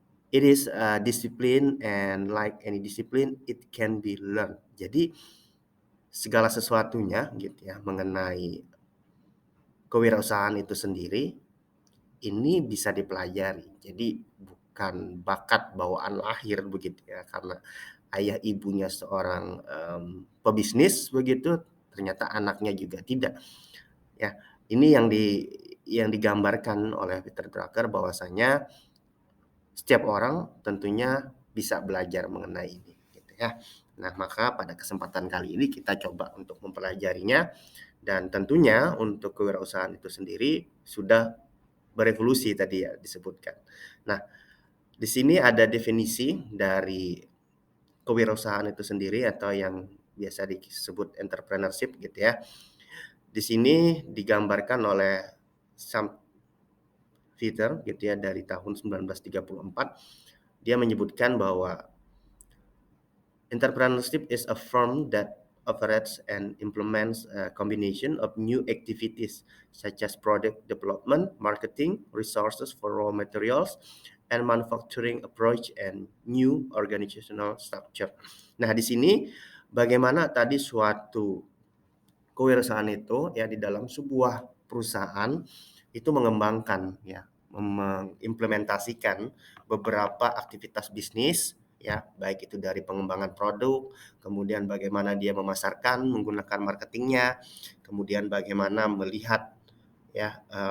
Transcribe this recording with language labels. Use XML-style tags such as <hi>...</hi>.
<en>It is a discipline and like any discipline, it can be learned.</en> <id>Jadi segala sesuatunya gitu ya mengenai kewirausahaan itu sendiri, ini bisa dipelajari. Jadi bukan bakat bawaan lahir begitu ya, karena ayah ibunya seorang, pebisnis begitu, ternyata anaknya juga tidak. Ya, ini yang digambarkan oleh Peter Drucker bahwasanya setiap orang tentunya bisa belajar mengenai ini, gitu ya. Nah, maka pada kesempatan kali ini kita coba untuk mempelajarinya dan tentunya untuk kewirausahaan itu sendiri sudah berevolusi tadi ya disebutkan. Nah, di sini ada definisi dari kewirausahaan itu sendiri atau yang biasa disebut entrepreneurship gitu ya. Di sini digambarkan oleh Sam Fitter gitu ya dari tahun 1934. Dia menyebutkan bahwa</id> <en>entrepreneurship is a firm that operates and implements a combination of new activities such as product development, marketing, resources for raw materials, and manufacturing approach and new organizational structure.</en> <id>Nah, di sini bagaimana tadi suatu kewirausahaan itu ya di dalam sebuah perusahaan itu mengembangkan ya, mengimplementasikan beberapa aktivitas bisnis ya, baik itu dari pengembangan produk, kemudian bagaimana dia memasarkan menggunakan marketingnya, kemudian bagaimana melihat ya,</id>